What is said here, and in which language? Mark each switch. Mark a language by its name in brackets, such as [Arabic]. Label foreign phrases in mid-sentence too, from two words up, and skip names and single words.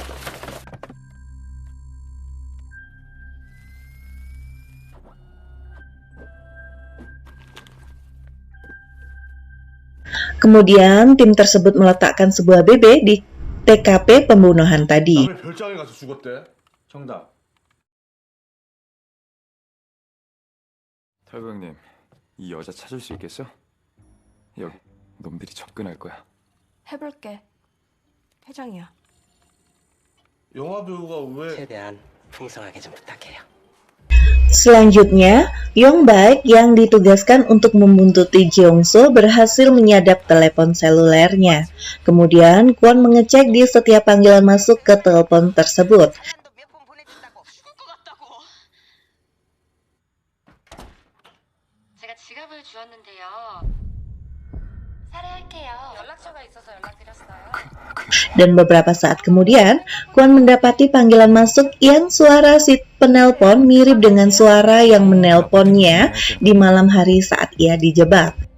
[Indonesian] Kemudian tim tersebut meletakkan sebuah BB di TKP pembunuhan tadi. [Korean] 별장에 가서 죽었대. 정답. 탈구형님, 이 여자 찾을 수 있겠어? 여기 놈들이 접근할 거야. 해볼게. 회장이야. 영화 배우가 왜? 최대한 풍성하게 좀 부탁해요. [Indonesian] Selanjutnya, Yong-baek yang ditugaskan untuk membuntuti Jeongso berhasil menyadap telepon selulernya. Kemudian, Kwon mengecek di setiap panggilan masuk ke telepon tersebut. Dan beberapa saat kemudian, Kwon mendapati panggilan masuk yang suara si penelpon mirip dengan suara yang menelponnya di malam hari saat ia dijebak.